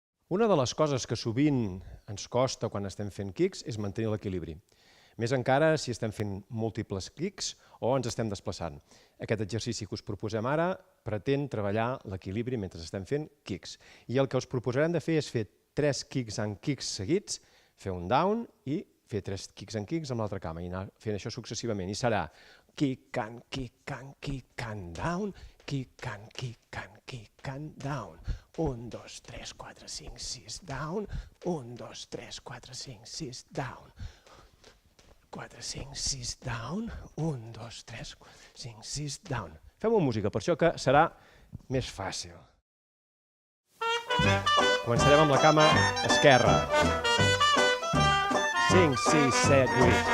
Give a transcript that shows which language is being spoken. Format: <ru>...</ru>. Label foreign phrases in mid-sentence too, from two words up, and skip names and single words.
<ca>Una de les coses que sovint ens costa quan estem fent kicks és mantenir l'equilibri. Més encara si estem fent múltiples kicks o ens estem desplaçant. Aquest exercici que us proposem ara pretén treballar l'equilibri mentre estem fent kicks. I el que us proposarem de fer és fer 3</ca> <en>kicks and kicks</en> <ca>seguits, fer un down i fer 3</ca> <en>kicks and kicks</en> <ca>amb l'altra cama i anar fent això successivament. I serà</ca> <en>kick and kick and kick and down, kick and kick and kick and down.</en> <ca>1, 2, 3, 4, 5, 6, down. 1, 2, 3, 4, 5, 6, down. 4, 5, 6, down. 1, 2, 3, 4, 5, 6, down. Fem-ho amb música, per això que serà més fàcil. Començarem amb la cama esquerra. 5, 6, 7, 8.</ca>